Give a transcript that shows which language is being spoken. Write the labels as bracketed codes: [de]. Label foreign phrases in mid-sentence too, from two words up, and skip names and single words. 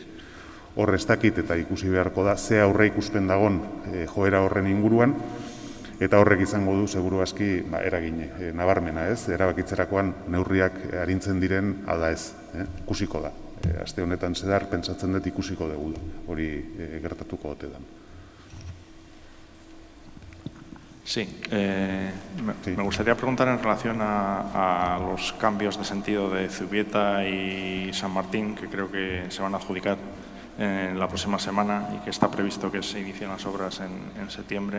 [eu] Hor ez dakit eta ikusi beharko da, ze aurre ikusten dagon joera horren inguruan, eta horrek izango du, seguru aski, eragin nabarmena, ez? Erabakitzerakoan neurriak arintzen diren, ala ez, ikusiko da. Aste honetan zehar, pentsatzen dut ikusiko dugu, hori gertatuko ote da. [es] Sí, me gustaría preguntar en relación a los cambios de sentido de Zubieta y San Martín, que creo que se van a adjudicar en la próxima semana y que está previsto que se inicien las obras en septiembre.